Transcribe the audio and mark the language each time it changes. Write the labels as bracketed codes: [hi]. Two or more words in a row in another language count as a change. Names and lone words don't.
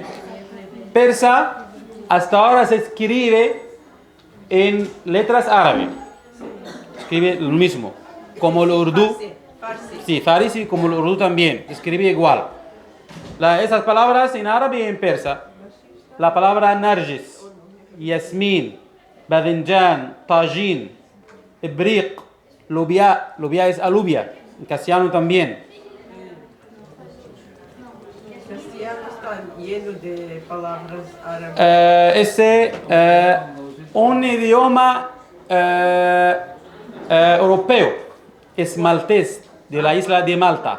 [es] Persa, hasta ahora se escribe en letras árabes. Escribe lo mismo. Como el urdu. Farsi. Sí, farsi como el urdu también. Escribe igual. Esas palabras en árabe y en persa. La palabra [ar] نرجس، ياسمين، باذنجان، طاجين، إبريق، لوبيا. [es] Lubia es alubia. En castellano también. El castellano está lleno de palabras árabes. Un idioma europeo, es maltés, de la isla de Malta.